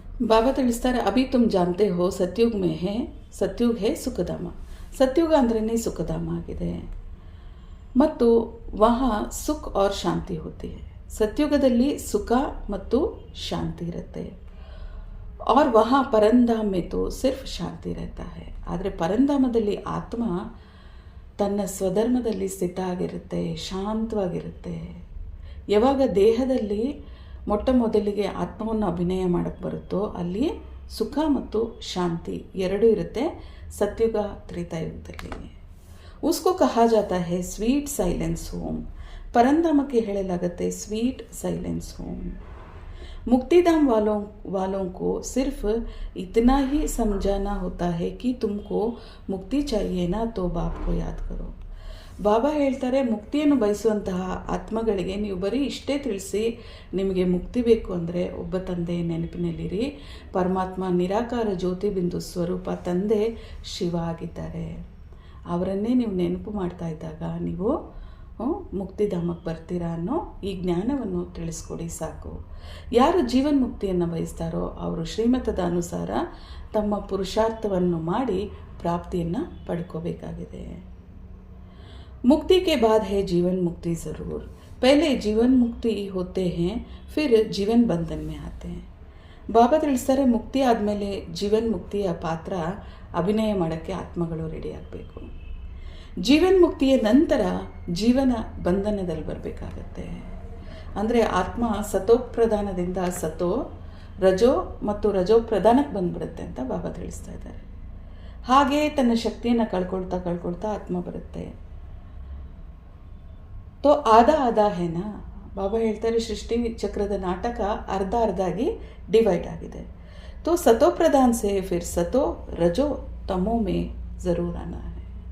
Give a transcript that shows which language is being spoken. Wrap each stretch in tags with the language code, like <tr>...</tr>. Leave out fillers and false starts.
<kn>ಬಾಬಾ ತಿಳಿಸ್ತಾರೆ,</kn> <hi>ಅಭಿ ತುಮ್ ಜಾನ್ತೆ ಹೋ ಸತ್ಯುಗ್ ಮೇ ಹೇ, ಸತ್ಯುಗ್ ಹೇ ಸುಖಧಾಮ.</hi> <kn>ಸತ್ಯುಗ ಅಂದ್ರೇ ಸುಖಧಾಮ ಆಗಿದೆ ಮತ್ತು</kn> <hi>ವಹಾ ಸುಖ और ಶಾಂತಿ ಹೋತಿ ಹೈ.</hi> <kn>ಸತ್ಯುಗದಲ್ಲಿ ಸುಖ ಮತ್ತು ಶಾಂತಿ ಇರುತ್ತೆ.</kn> <hi>और वहाँ परंधाम में तो सिर्फ ಶಾಂತಿ रहता है.</hi> <kn>ಆದರೆ ಪರಂಧಾಮದಲ್ಲಿ ಆತ್ಮ ತನ್ನ ಸ್ವಧರ್ಮದಲ್ಲಿ ಸ್ಥಿತ ಆಗಿರುತ್ತೆ, ಶಾಂತವಾಗಿರುತ್ತೆ. ಯಾವಾಗ ದೇಹದಲ್ಲಿ ಮೊಟ್ಟ ಮೊದಲಿಗೆ ಆತ್ಮವನ್ನು ಅಭಿನಯ ಮಾಡೋಕ್ಕೆ ಬರುತ್ತೋ ಅಲ್ಲಿ ಸುಖ ಮತ್ತು ಶಾಂತಿ ಎರಡೂ ಇರುತ್ತೆ. ಸತ್ಯುಗ ತ್ರೇತಾಯುಗದಲ್ಲಿ</kn> <hi>उसको कहा जाता है स्वीट साइलेंस होम.</hi> <kn>ಪರಂಧಾಮಕ್ಕೆ ಹೇಳಲಾಗುತ್ತೆ ಸ್ವೀಟ್ ಸೈಲೆನ್ಸ್ ಹೋಮ್.</kn> <hi>मुक्तिधाम वालों को सिर्फ इतना ही समझाना होता है कि तुमको मुक्ति चाहिए ना तो बाप को याद करो.</hi> <kn>ಬಾಬಾ ಹೇಳ್ತಾರೆ, ಮುಕ್ತಿಯನ್ನು ಬಯಸುವಂತಹ ಆತ್ಮಗಳಿಗೆ ನೀವು ಬರೀ ಇಷ್ಟೇ ತಿಳಿಸಿ, ನಿಮಗೆ ಮುಕ್ತಿ ಬೇಕು ಅಂದರೆ ಒಬ್ಬ ತಂದೆ ನೆನಪಿನಲ್ಲಿರಿ. ಪರಮಾತ್ಮ ನಿರಾಕಾರ ಜ್ಯೋತಿ ಬಿಂದು ಸ್ವರೂಪ ತಂದೆ ಶಿವ ಆಗಿದ್ದಾರೆ. ಅವರನ್ನೇ ನೀವು ನೆನಪು ಮಾಡ್ತಾ ಇದ್ದಾಗ ನೀವು ಮುಕ್ತಿಧಾಮಕ್ಕೆ ಬರ್ತೀರಾ ಅನ್ನೋ ಈ ಜ್ಞಾನವನ್ನು ತಿಳಿಸ್ಕೊಡಿ ಸಾಕು. ಯಾರು ಜೀವನ್ ಮುಕ್ತಿಯನ್ನು ಬಯಸ್ತಾರೋ ಅವರು ಶ್ರೀಮತದ ಅನುಸಾರ ತಮ್ಮ ಪುರುಷಾರ್ಥವನ್ನು ಮಾಡಿ ಪ್ರಾಪ್ತಿಯನ್ನು ಪಡ್ಕೋಬೇಕಾಗಿದೆ.</kn> <hi>मुक्ति के बाद है जीवन मुक्ति ज़रूर. पहले जीवन मुक्ति होते हैं, फिर जीवन बंधन में आते हैं.</hi> <kn>ಬಾಬಾ ತಿಳಿಸ್ತಾರೆ, ಮುಕ್ತಿ ಆದಮೇಲೆ ಜೀವನ್ ಮುಕ್ತಿಯ ಪಾತ್ರ ಅಭಿನಯ ಮಾಡೋಕ್ಕೆ ಆತ್ಮಗಳು ರೆಡಿ ಆಗಬೇಕು. ಜೀವನ್ ಮುಕ್ತಿಯ ನಂತರ ಜೀವನ ಬಂಧನದಲ್ಲಿ ಬರಬೇಕಾಗತ್ತೆ. ಅಂದರೆ ಆತ್ಮ ಸತೋಪ್ರಧಾನದಿಂದ ಸತೋ ರಜೋ ಮತ್ತು ರಜೋ ಪ್ರಧಾನಕ್ಕೆ ಬಂದ್ಬಿಡುತ್ತೆ ಅಂತ ಬಾಬಾ ತಿಳಿಸ್ತಾ ಇದ್ದಾರೆ. ಹಾಗೆ ತನ್ನ ಶಕ್ತಿಯನ್ನು ಕಳ್ಕೊಳ್ತಾ ಆತ್ಮ ಬರುತ್ತೆ.</kn> <hi>तो आधा आधा है ना.</hi> <kn>ಬಾಬಾ ಹೇಳ್ತಾರೆ, ಸೃಷ್ಟಿ ಚಕ್ರದ ನಾಟಕ ಅರ್ಧ ಆಗಿ ಡಿವೈಡ್ ಆಗಿದೆ.</kn> <hi>तो सतो प्रधान से फिर सतो रजो तमो में जरूर आना है.</hi>